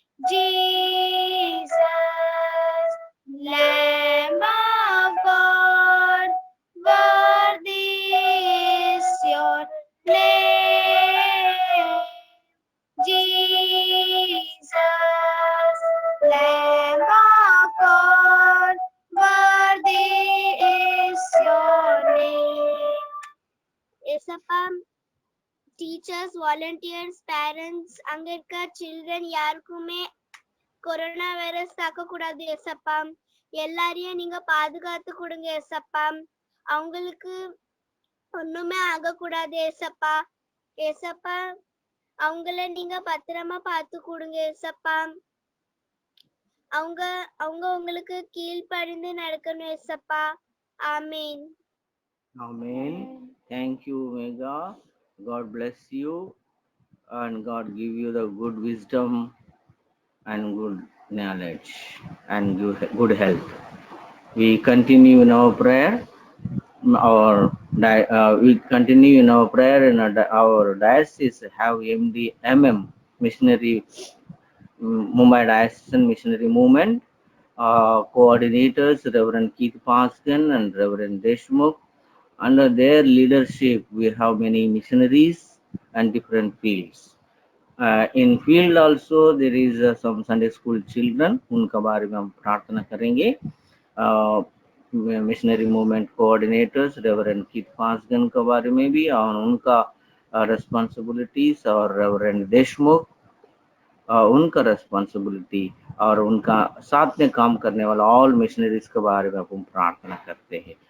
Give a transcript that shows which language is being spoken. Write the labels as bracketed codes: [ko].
[en] Jesus, Lamb of God, worthy is your name. Jesus, Lamb of God, worthy is your name. [ta] Esappa, [en] teachers, volunteers, parents, [ta] அங்க இருக்க children யாருக்குமே corona virus தாக்க கூடாது ஏசப்பா. எல்லாரையும் நீங்க பாதுகாத்து கொடுங்க ஏசப்பா. அவங்களுக்கு ஒண்ணுமே ஆகக்கூடாது ஏசப்பா. ஏசப்பா அவங்கள நீங்க பத்திரமா பார்த்து கொடுங்க ஏசப்பா. அவங்க உங்களுக்கு கீழ்ப்படிந்து நடக்கணும் ஏசப்பா. ஆமீன். [en] Amen. Thank you, Mega. God bless you and God give you the good wisdom and good knowledge and good health. We continue in our prayer. We continue in our prayer, and our diocese have MDMM missionary, Mumbai Diocesan Missionary Movement coordinators, Reverend Keith Paskin and Reverend Deshmukh. Under their leadership, we have many missionaries and different fields. In field also there is some Sunday school children, [hi] उनका बारे में हम प्रार्थना करेंगे. Missionary movement coordinators reverend Keith पासगन के बारे में भी और उनका responsibilities, और रेवरेंड देशमुख उनका रेस्पॉन्सिबिलिटी और उनका साथ में काम करने वाला ऑल मिशनरीज के बारे में हम प्रार्थना करते हैं.